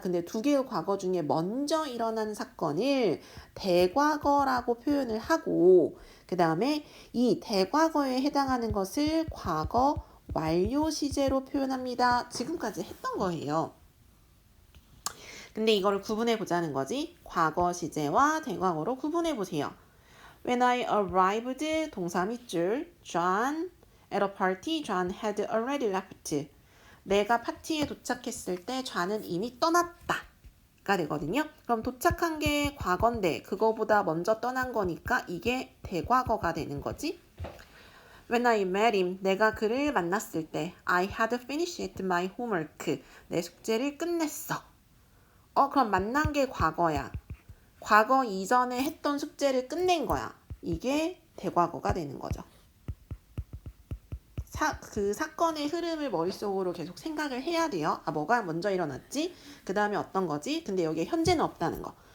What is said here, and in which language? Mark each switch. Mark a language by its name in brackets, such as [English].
[Korean] 근데 2개의 과거 중에 먼저 일어난 사건을 대과거라고 표현을 하고 그 다음에 이 대과거에 해당하는 것을 과거 완료 시제로 표현합니다. 지금까지 했던 거예요. 근데 이거를 구분해 보자는 거지. 과거 시제와 대과거로 구분해 보세요. [English] When I arrived, [Korean] 동사 밑줄, [English] John at a party, John had already left. [Korean] 내가 파티에 도착했을 때 John은 이미 떠났다. 가 되거든요. 그럼 도착한 게 과거인데 그거보다 먼저 떠난 거니까 이게 대과거가 되는 거지. [English] When I met him, [Korean] 내가 그를 만났을 때 [English] I had finished my homework. [Korean] 내 숙제를 끝냈어. 그럼 만난 게 과거야. 과거 이전에 했던 숙제를 끝낸 거야. 이게 대과거가 되는 거죠. 그 사건의 흐름을 머릿속으로 계속 생각을 해야 돼요. 뭐가 먼저 일어났지? 그 다음에 어떤 거지? 근데 여기에 현재는 없다는 거.